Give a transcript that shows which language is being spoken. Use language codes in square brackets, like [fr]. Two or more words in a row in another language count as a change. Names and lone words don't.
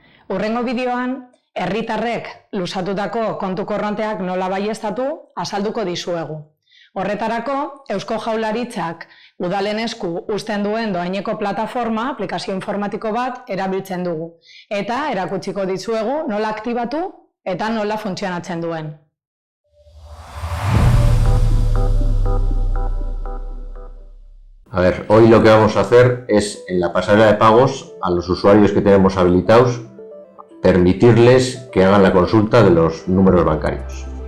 [eu] Hurrengo bideoan, herritarrek luzatutako kontu korronteak nola baieztatu azalduko dizuegu. Horretarako, Eusko Jaurlaritzak udalen esku uzten duen dohaineko plataforma, aplikazio informatiko bat, erabiltzen dugu. Eta erakutsiko dizuegu nola aktibatu eta nola funtzionatzen duen. [es] A ver, hoy lo que vamos a hacer es, en la pasarela de pagos, a los usuarios que tenemos habilitados, permitirles que hagan la consulta de los números bancarios.